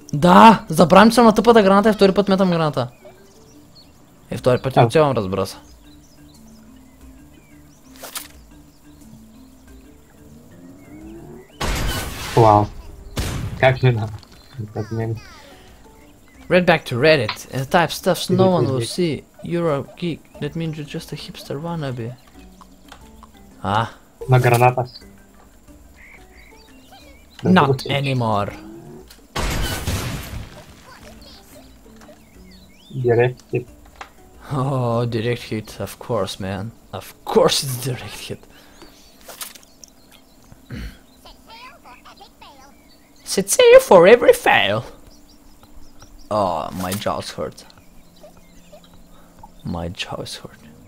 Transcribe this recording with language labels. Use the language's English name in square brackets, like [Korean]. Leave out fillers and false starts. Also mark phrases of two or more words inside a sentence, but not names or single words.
[Bulgarian] Да, забравим, че съм на тъпата граната и втори път метам граната. Втори път я оцелвам, разбира се. Вау. Как мина? Как мина? [English] Read back to Reddit and type stuff no one will see. You're a geek. That means you're just a hipster wannabe. [Bulgarian] На граната си. [English] Not anymore. Direct hit. Oh, direct hit, of course, man. Of course it's direct hit. Sit safe for every fail. Oh, my jaws hurt. My jaws hurt.